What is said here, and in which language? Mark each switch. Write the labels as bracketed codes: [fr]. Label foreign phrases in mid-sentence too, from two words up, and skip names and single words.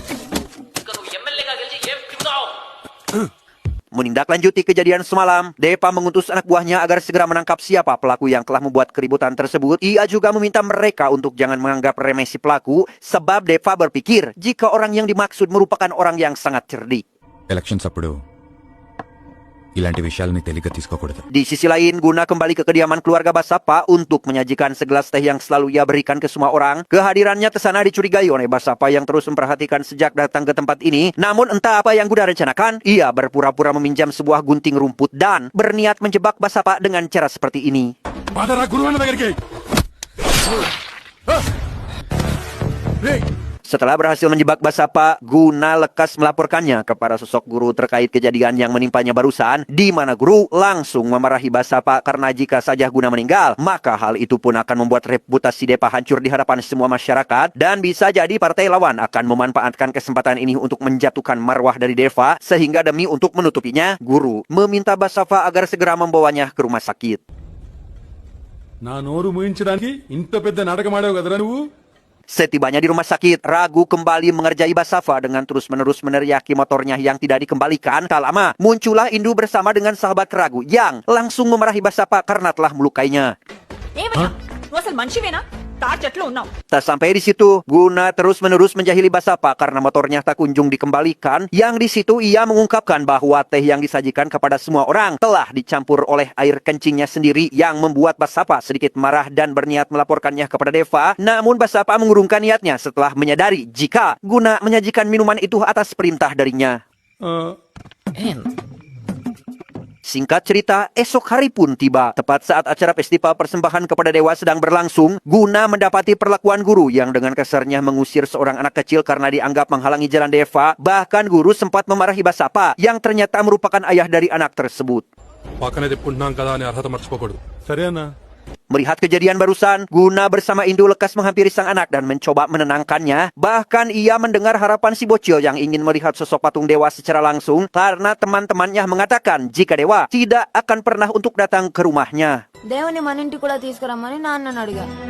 [id] Menindaklanjuti kejadian semalam, Depa mengutus anak buahnya agar segera menangkap siapa pelaku yang telah membuat keributan tersebut. Ia juga meminta mereka untuk jangan menganggap remeh si pelaku, sebab Depa berpikir jika orang yang dimaksud merupakan orang yang sangat cerdik. [te] ఎలక్షన్స్ అప్పుడు ఇలాంటి విషయాలని తేలిగ్గా తీసుకోకూడదు. [id] Di sisi lain, guna kembali ke kediaman keluarga Basapa untuk menyajikan segelas teh yang selalu ia berikan ke semua orang, kehadirannya ke sana dicurigai oleh Basapa yang terus memperhatikan sejak datang ke tempat ini. Namun entah apa yang Guna rencanakan, ia berpura-pura meminjam sebuah gunting rumput dan berniat menjebak Basapa dengan cara seperti ini. [te] పదరా గురువు అన్న దగ్గరికి. రేయ్. [id] Setelah berhasil menjebak Basapa, Guna lekas melaporkannya kepada sosok guru terkait kejadian yang menimpanya barusan, di mana guru langsung memarahi Basapa karena jika saja Guna meninggal, maka hal itu pun akan membuat reputasi Depa hancur di hadapan semua masyarakat dan bisa jadi partai lawan akan memanfaatkan kesempatan ini untuk menjatuhkan marwah dari Deva, sehingga demi untuk menutupinya, guru meminta Basapa agar segera membawanya ke rumah sakit. [te] నా నోరు మూయించడానికి ఇంత పెద్ద నాటకం ఆడావు కదరా నువ్వు. [id] Setibanya di rumah sakit, Ragu kembali mengerjai Basava dengan terus-menerus meneriaki motornya yang tidak dikembalikan. Tak lama, muncullah Indu bersama dengan sahabat Ragu yang langsung memarahi Basava karena telah melukainya. [te] ఏమయ్యా నువ్వు అసలు మనిషివేనా? తాటి చెట్లు ఉన్నావు. [id] Tak sampai di situ, Guna terus-menerus menjahili Basapa karena motornya tak kunjung dikembalikan. Yang di situ ia mengungkapkan bahwa teh yang disajikan kepada semua orang telah dicampur oleh air kencingnya sendiri yang membuat Basapa sedikit marah dan berniat melaporkannya kepada Deva. Namun Basapa mengurungkan niatnya setelah menyadari jika Guna menyajikan minuman itu atas perintah darinya. Singkat cerita, esok hari pun tiba. Tepat saat acara festival persembahan kepada dewa sedang berlangsung, Guna mendapati perlakuan guru yang dengan kasarnya mengusir seorang anak kecil karena dianggap menghalangi jalan Deva. Bahkan guru sempat memarahi Basapa yang ternyata merupakan ayah dari anak tersebut. [te] పక్కనే చెప్పుకుంటున్నాం కదా అని అర్హత మర్చిపోకూడదు. సరే అన్న. [id] Melihat kejadian barusan, Guna bersama Indu lekas menghampiri sang anak dan mencoba menenangkannya. Bahkan ia mendengar harapan si bocil yang ingin melihat sosok patung dewa secara langsung karena teman-temannya mengatakan jika dewa tidak akan pernah untuk datang ke rumahnya. [te] దేవుని మన ఇంటికి కూడా తీసుకురమ్మని నాన్నని అడిగా.